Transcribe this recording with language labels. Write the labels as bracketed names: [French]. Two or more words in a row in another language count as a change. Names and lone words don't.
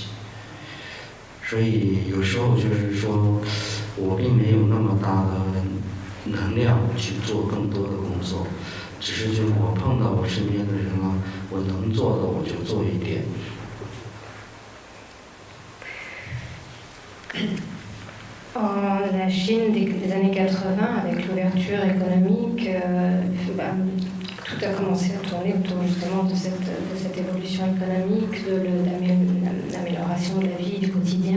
[Chinese] 所以有时候就是说，我并没有那么大的能量去做更多的工作，只是就是我碰到我身边的人了，我能做的我就做一点。 [French] En la Chine des années 80, avec l'ouverture économique, tout a commencé à tourner autour justement de cette évolution économique, de l'amélioration de la vie du quotidien.